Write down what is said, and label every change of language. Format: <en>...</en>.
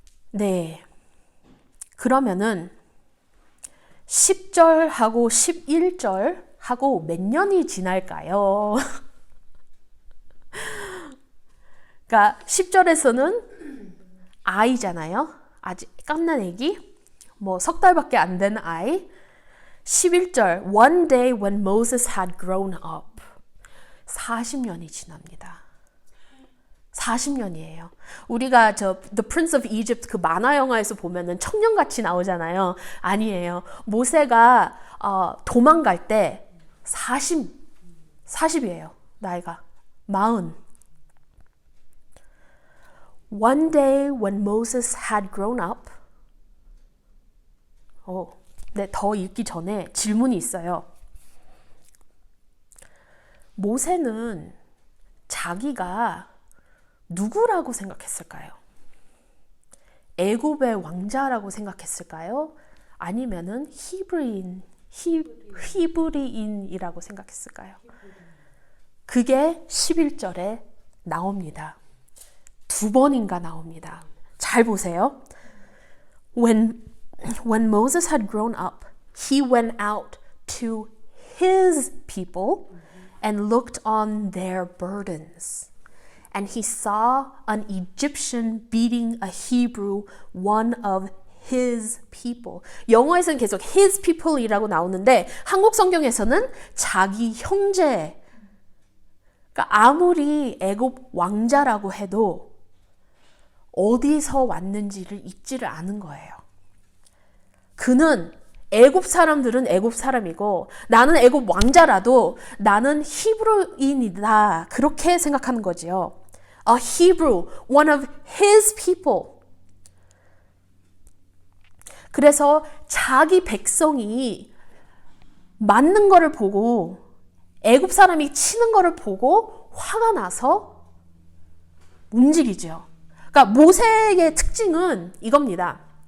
<ko>네. 그러면은 10절하고 11절하고 몇 년이 지날까요? 그러니까 10절에서는 아이잖아요. 아직 갓난 애기. 뭐 석 달밖에 안 된 아이.</ko> <en>11절 One day when Moses had grown up.</en> <ko>40년이 지납니다. 40년이에요. 우리가 The Prince of Egypt 그 만화 영화에서 보면은 청년같이 나오잖아요. 아니에요. 모세가 도망갈 때 40이에요. 나이가 40.</ko> <en>One day when Moses had grown up.</en> <ko>네, 더 읽기 전에 질문이 있어요. 모세는 자기가 누구라고 생각했을까요? 애굽의 왕자라고 생각했을까요? 아니면은 히브리인이라고 생각했을까요? 그게 11절에 나옵니다. 두 번인가 나옵니다. 잘 보세요.</ko> <en>When Moses had grown up, he went out to his people and looked on their burdens. And he saw an Egyptian beating a Hebrew, one of his people.</en> <ko>영어에서는 계속</ko> <en>his people</en> <ko>이라고 나오는데 한국 성경에서는 자기 형제. 그러니까 아무리 애굽 왕자라고 해도 어디서 왔는지를 잊지를 않은 거예요. 그는 애굽 사람들은 애굽 사람이고 나는 애굽 왕자라도 나는 히브리인이다. 그렇게 생각하는 거지요.</ko> <en>A Hebrew, one of his people.</en> <ko>그래서 자기 백성이 맞는 거를 보고 애굽 사람이 치는 거를 보고 화가 나서 움직이죠. 그러니까 모세의 특징은 이겁니다.</ko>